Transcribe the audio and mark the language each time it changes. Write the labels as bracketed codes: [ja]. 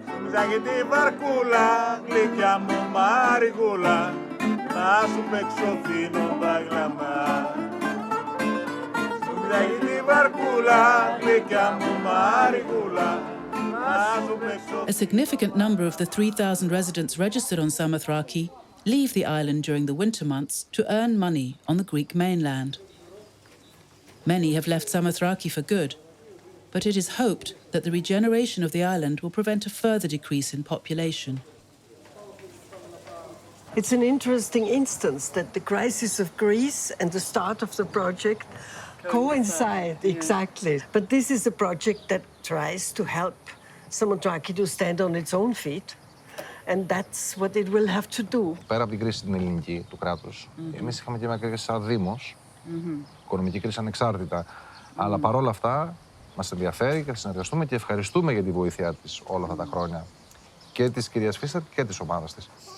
[el] Ζαγητή βαρκούλα, γλυκιά μου μαρικούλα, να σου παίξω φίνο μπαγλαμά. Ζαγητή βαρκούλα, γλυκιά μου μαρικούλα, να σου παίξω. [en] A significant number of the 3,000 residents registered on Samothraki leave the island during the winter months to earn money on the Greek mainland. Many have left Samothraki for good, but it is hoped that the regeneration of the island will prevent a further decrease in population. It's an interesting instance that the crisis of Greece and the start of the project coincide. Exactly. But this is a project that tries to help Samothraki to stand on its own feet, and that's what it will have to do. [el] Πέρα από την κρίση την ελληνική του κράτους, εμείς είχαμε και μια κρίση σαν Δήμος, οικονομική κρίση ανεξάρτητα. Αλλά παρόλα αυτά, μας ενδιαφέρει και θα συνεργαστούμε και ευχαριστούμε για τη βοήθειά της όλα αυτά τα χρόνια. Και της κυρίας Φίστερ και της ομάδας της.